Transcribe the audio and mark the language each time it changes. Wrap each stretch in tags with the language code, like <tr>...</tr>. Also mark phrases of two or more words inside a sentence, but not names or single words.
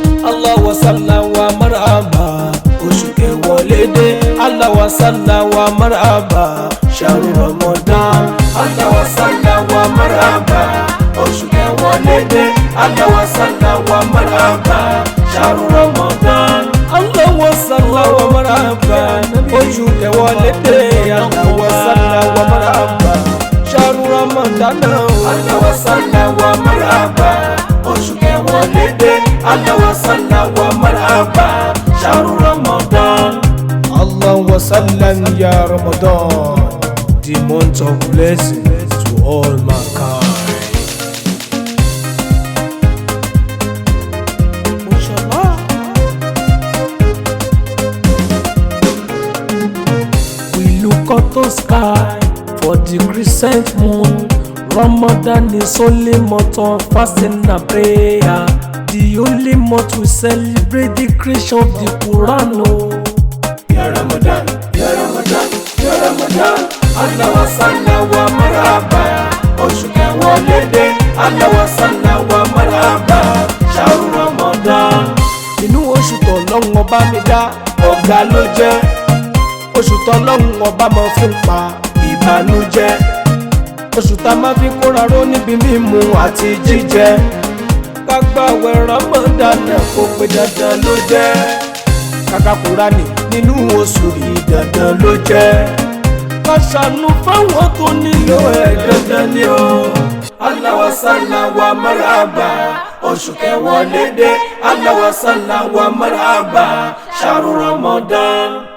<ar>الله وسلم ومرحبا,</ar> <yo>oṣù kẹwọlé dé.</yo> <ar>الله وسلم ومرحبا، شهر رمضان. الله وسلم ومرحبا,</ar> <yo>oṣù Kẹwọlé dé,</yo> <ar>الله وصلى ومرحبا، شهر رمضان. الله وصلى ومرحبا,</ar> <yo>oṣù kẹwọlé dé,</yo> <ar>الله وصلى ومرحبا، شهر رمضان. الله وصلى ومرحبا,</ar> <yo>oṣù kẹwọlé dé,</yo> <ar>الله وصلى ومرحبا، شهر رمضان. الله وسلم يا رمضان,</ar> <en>the month of blessing to all mankind. Inshallah. We look up to sky for the crescent moon. Ramadan is only month of fasting and prayer. The only month we celebrate the creation of the Quran, oh.</en> <ar>يا رمضان، يا رمضان. يا رمضان، الله وصلى ومرحبا.</ar> <yo>Oṣù kẹwàá lédè,</yo> <ar>الله وصلى ومرحبا. شهر رمضان.</ar> <yo>Inú oṣù tỌ́lọ́hun Ọba mi dá, ọ̀gá ló jẹ́. Oṣù tỌ́lọ́hun Ọba máa fi ń pa ìbànújẹ́. Oṣù tá a máa fi kóra ró níbi mímu àti jíjẹ. Ká gbààwẹ̀ Ramadan kó pé dandan ló jẹ́. Ká ka Kùránì nínú oṣù yìí dandan ló jẹ́. Ká ṣàánú fáwọn tó nílò ẹ̀ dandan ni o.</yo> <ar>الله صل ومرحبا,</ar> <yo>oṣù kẹwàá lédè.</yo> <ar>الله صل ومرحبا، شهر رمضان.</ar>